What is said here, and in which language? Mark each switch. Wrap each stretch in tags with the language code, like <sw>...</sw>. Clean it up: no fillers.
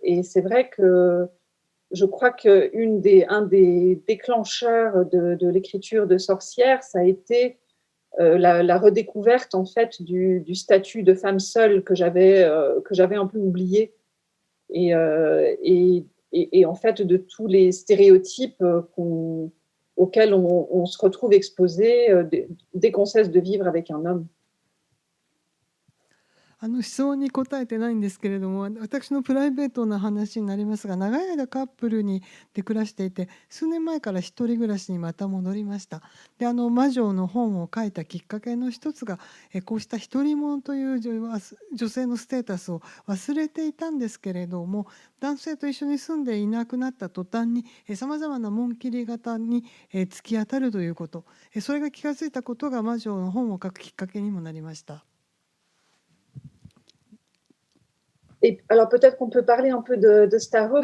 <fr>Et c'est vrai que je crois qu'un des déclencheurs de l'écriture de Sorcière, ça a été la redécouverte en fait du statut de femme seule que j'avais un peu oublié. Et en fait de tous les stéréotypes auxquels on se retrouve exposé dès qu'on cesse de vivre avec un homme.</fr> <ja>質問に答えてないんですけれども、私のプライベートな話になりますが、長い間カップルで暮らしていて、数年前から一人暮らしにまた戻りました。で、魔女の本を書いたきっかけの一つが、こうした独り者という女性のステータスを忘れていたんですけれども、男性と一緒に住んでいなくなった途端にさまざまな紋切り型に突き当たるということ、それが気がついたことが魔女の本を書くきっかけにもなりました。</ja> <fr>Et alors peut-être qu'on peut parler un peu de Starhawk</fr>